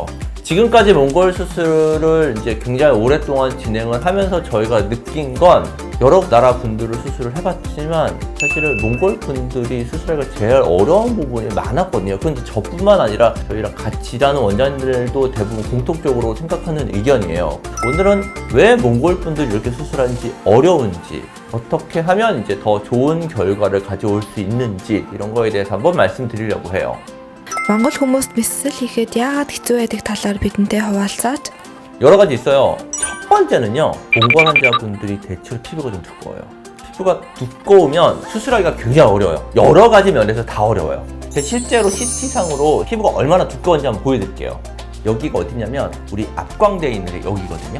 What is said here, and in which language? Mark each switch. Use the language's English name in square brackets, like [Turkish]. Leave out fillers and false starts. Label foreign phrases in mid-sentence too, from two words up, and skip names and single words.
[Korean] 지금까지 몽골 수술을 이제 굉장히 오랫동안 진행을 하면서 저희가 느낀 건, 여러 나라 분들을 수술을 해봤지만 사실은 몽골 분들이 수술하기가 제일 어려운 부분이 많았거든요. 그런데 저뿐만 아니라 저희랑 같이 일하는 원장님들도 대부분 공통적으로 생각하는 의견이에요. 오늘은 왜 몽골 분들이 이렇게 수술하는지, 어려운지, 어떻게 하면 이제 더 좋은 결과를 가져올 수 있는지, 이런 거에 대해서 한번 말씀드리려고 해요. [Mongolian] Монгол хүмүүст мэссэл хийхэд яагаад хэцүү байдаг талаар бидэнтэй хуваалцаач. [Korean] 여러 가지 있어요. 첫 번째는요, 몽골 환자분들이 대체로 피부가 좀 두꺼워요. 피부가 두꺼우면 수술하기가 굉장히 어려워요. 여러 가지 면에서 다 어려워요. 실제로 CT상으로 피부가 얼마나 두꺼운지 한번 보여드릴게요. 여기가 어디냐면 우리 앞광대에 있는 게 여기거든요.